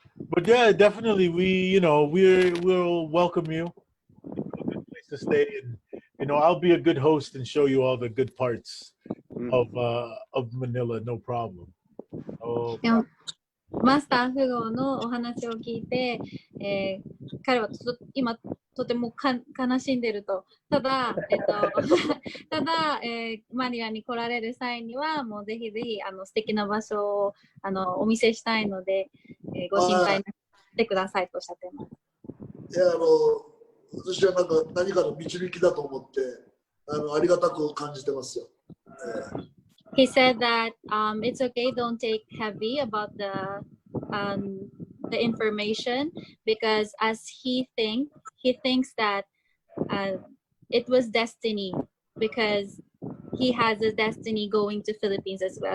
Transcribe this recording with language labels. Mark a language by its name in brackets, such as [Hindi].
[English] But yeah, definitely we'll welcome you. A good place to stay, and I'll be a good host and show you all the good parts of Manila, no problem. Oh, [Japanese] でもマスター・フゴのお話を聞いて、彼は今とても悲しんでると。ただ、ただ、マニラに来られる際にはもうぜひぜひ素敵な場所をお見せしたいので、ご心配なくしてくださいとおっしゃってます。いや私は何かの導きだと思ってありがたく感じてますよ。 [English] He said that it's okay, don't take heavy about the information, because as he thinks that it was destiny, because he has a destiny going to Philippines as well.